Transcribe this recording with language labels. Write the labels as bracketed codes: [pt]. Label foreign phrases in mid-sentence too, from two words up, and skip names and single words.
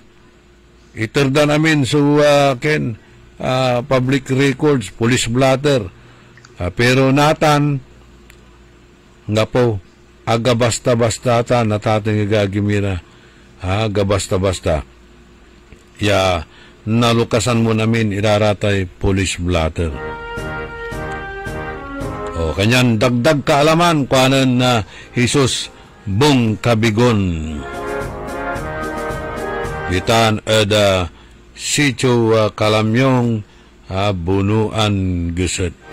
[pag] Iterda namin sa [en] public records, police blotter. [pag] Pero natan, nga po, aga basta-basta ta, natating gagimira. Aga basta-basta. Nalukasan mo namin, iraratay [en] police blotter. [pag] Kanyan [tl] dagdag kaalaman [pag] kuanan na Jesus Bong Kabigon. Itan ada Sitio Kalamyong Bunuan Gusot.